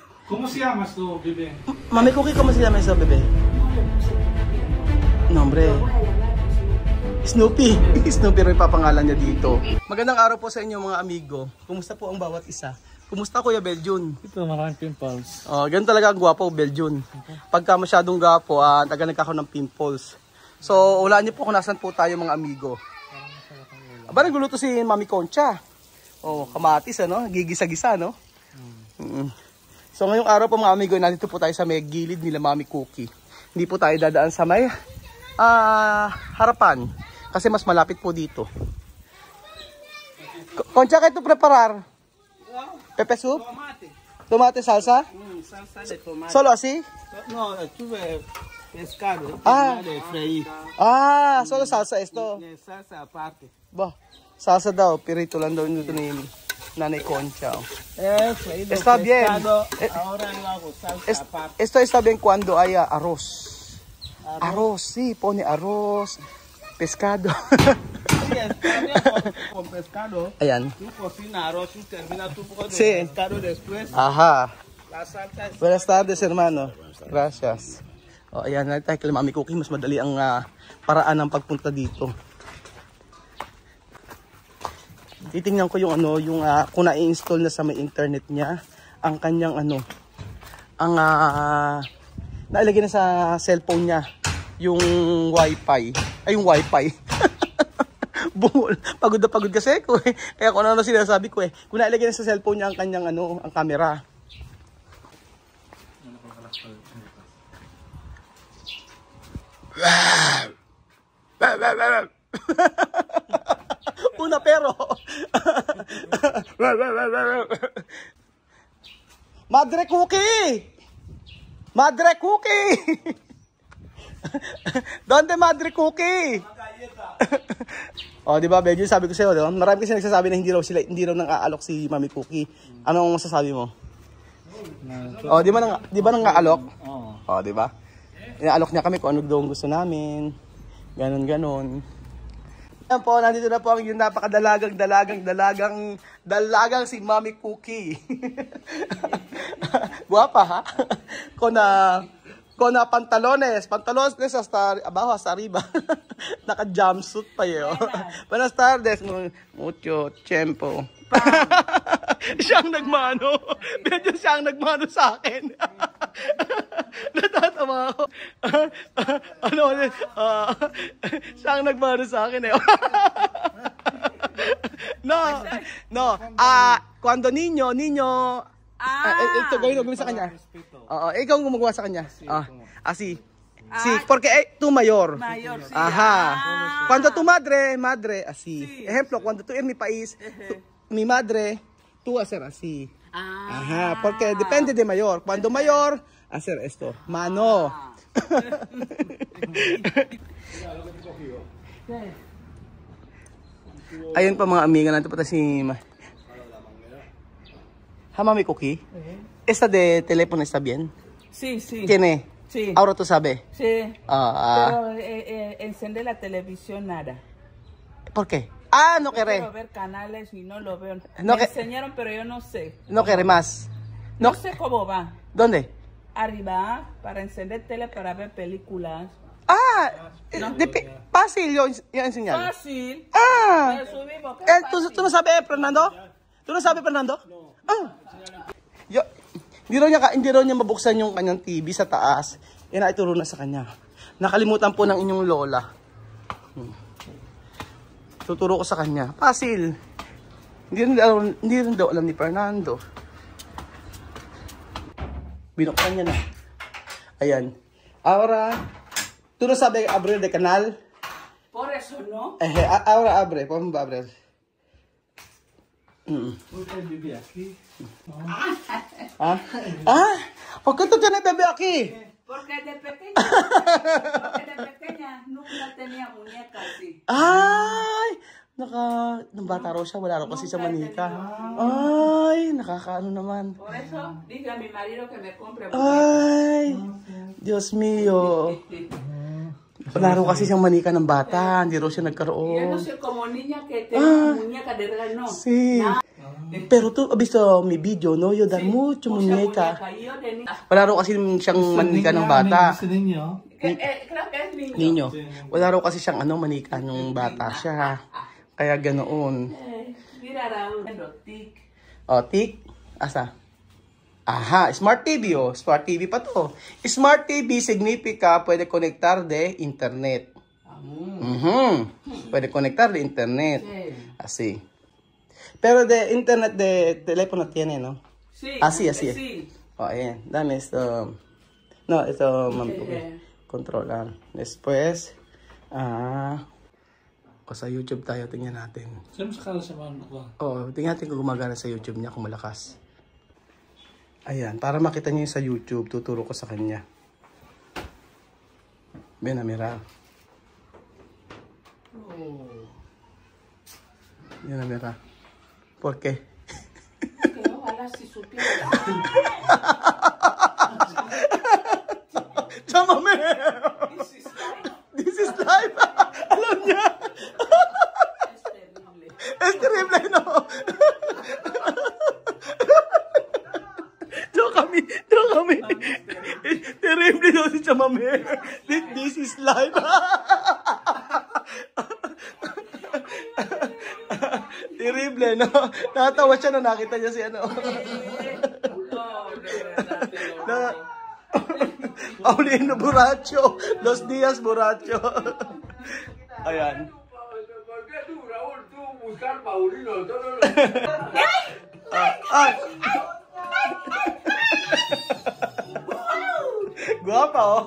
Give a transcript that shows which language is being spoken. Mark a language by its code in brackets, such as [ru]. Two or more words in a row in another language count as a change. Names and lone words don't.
[es] ¿Cómo se llama tu bebé? Mami Cookie, ¿cómo se llama eso, bebé? Nombre. Snoopy. [tl] Snoopy rin papangalan niya dito. Magandang araw po sa inyo mga amigo. Kumusta po ang bawat isa? Kumusta Kuya Beljun? Ito maraming pimples. Oh, ganun talaga ang gwapo Beljun. Pagka masyadong gwapo, taga nagkakaroon ng pimples. So, ulaan niyo po kung nasan po tayo mga amigo. Aba, nagluluto si Mami Concha. Oh, kamatis ano, gigisa-gisa no. So ngayong araw po mga amigo, nandito po tayo sa may gilid nila Mami Cookie. Hindi po tayo dadaan sa may harapan kasi mas malapit po dito. Concha, kayo ito preparar? Pepe soup? [es] Tomate salsa? Salsa de tomate. Solo así? No, tuve pescado. De freír. Solo salsa esto. Salsa aparte. [tl] Ba, salsa daw, pirito lang daw dito ni Nanay Concha. [es] Freído Está bien. Ahora lo hago salsa aparte. Esto está bien cuando haya arroz. Arroz, sí, pone arroz, pescado. Sí, está bien con pescado. [tl] Ayan. [es] Tú cocinas arroz, tú terminas tu poco de Sí. pescado después. Aha. La salsa es... Buenas tardes, hermano. Gracias. [tl] O, ayan, tayo kay Mami Cookie. Mas madali ang paraan ng pagpunta dito. Titingnan ko yung kung na-install na sa may internet niya ang kanyang nailagay na sa cellphone niya yung wifi. Ay, yung wifi. Bumul. Pagod na pagod kasi ko eh. Kaya kung ano sinasabi ko eh. Kung nailagay na sa cellphone niya ang kanyang ang camera. [es] Una pero. Madre Cookie! Madre Cookie! Donde Madre Cookie? [tl] Oh, di ba, Benji, sabi ko sa'yo, no? Marami kasi nagsasabi na hindi raw nang aalok si Mami Cookie. Anong masasabi mo? Oh, di ba nang aalok? Oh, di ba? Inaalok niya kami kung ano daw gusto namin. Ganon. Ayan po, nandito na po ang yung napakadalagang si Mami Cookie. Guwapa ha? [es] Con pantalones hasta abajo, hasta arriba. [tl] Naka jumpsuit pa yun. [es] Buenas tardes, mucho tiempo. [tl] Siya ang nagmano. Medyo siya ang nagmano sa akin. Natatawa ako. Siya ang nagmano sa akin eh. [es] No. Cuando niño, [tl] ito gawin sa kanya. Ikaw ang gumagawa sa kanya. [es] Así. Sí, porque tú mayor. Mayor, sí. Ajá. Cuando tu madre, así. Sí. Ejemplo, cuando tú en mi país, mi madre, tú hacer así. Ajá, porque depende de mayor. Cuando mayor, hacer esto. Mano. [tl] Ayun pa mga amiga natin pa si Mami Cookie. [es] ¿Esta de teléfono está bien? Sí. ¿Tiene? Sí. Ahora tú sabes. Sí. Pero encender la televisión nada. ¿Por qué? No quiere. Quiero ver canales y no lo veo. No Me enseñaron, pero yo no sé. No quiere más. No sé cómo va. ¿Dónde? Arriba, para encender tele para ver películas. Fácil yo enseñar. Fácil. Me subimos. ¿Tú no sabes, Fernando? ¿Tú no sabes, Fernando? No. [tl] Hindi raw niya mabuksan yung kanyang TV sa taas. Inaituro na sa kanya. Nakalimutan po ng inyong lola. Tuturo ko sa kanya. Fácil. Hindi rin daw alam ni Fernando. Binuksan niya na. Ayan. [es] Ahora, ¿tú no sabes abrir de canal? Por eso, ¿no? Ahora abre. Vamos a abrir. Usted vive aquí. ¿Por qué tú tienes bebé aquí? Porque de pequeña nunca tenía muñeca así. Ay! [tl] Nung bata raw siya, wala raw kasi sa manika. Ay, nakakaano naman. [es] Por eso dije a mi marido que me compre. [tl] Ay, Diyos mío. Wala raw kasi siyang manika ng bata, hindi raw siya nagkaroon. [es] Yo no sé como niña que tenía muñeca de regalo, no. Sí. Pero tu, visto mi video, no? Yo dan mucho muñeca. Yo de niña. [tl] Wala raw kasi siyang manika ng bata. Gusto ninyo? [es] Creo que es niño. Ninyo. [tl] Wala raw kasi siyang manika ng bata siya. Kaya ganoon. [es] Mira Raúl. Tic. [tl] O, tik. Asa? Aha, Smart TV oh. Smart TV pa to. [es] Smart TV significa pwede conectar de internet. Pwede conectar de internet. Así. Pero de internet de teléfono tiene, ¿no? Sí. Así. Sí. [tl] Oh, ayan. [es] Dame esto. No, ito, controlar. Después, [tl] sa YouTube tayo, tingnan natin. Saan mo sakala sa mga ko? Oh, tingnan natin kung gumagana sa YouTube niya, kung malakas. Ayan, para makita niyo yung sa YouTube, tuturo ko sa kanya. [es] Ven, mira. Yan, mira. ¿Por qué? Que ojalá si supiera. Chámame! [en] This is life! [tl] Alam niya! [es] Es terrible. Es terrible, no? [tl] Joke kami. Terrible daw si Chamame. [en] This is life. [es] Terrible, no? [tl] Natawa siya na nakita niya si ano. [es] No, de verdad, te lo Na, juro. Paulino Borracho. Los Días Borracho. [tl] Ayan. [es] ¿Por qué tú, Raúl, tú buscar Paulino? [tl] Ay! Guapa, oh.